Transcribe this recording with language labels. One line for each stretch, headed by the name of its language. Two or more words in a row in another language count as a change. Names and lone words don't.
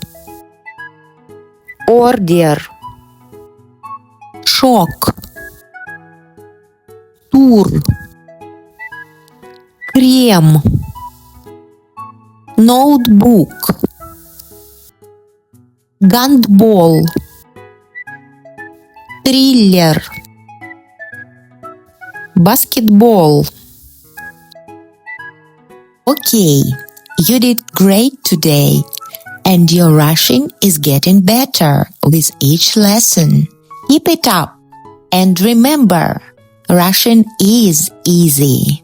Russian: ордер, шок, тур, крем, ноутбук, гандбол, триллер, баскетбол.
English: Okay, you did great today, and your Russian is getting better with each lesson. Keep it up, and remember, Russian is easy.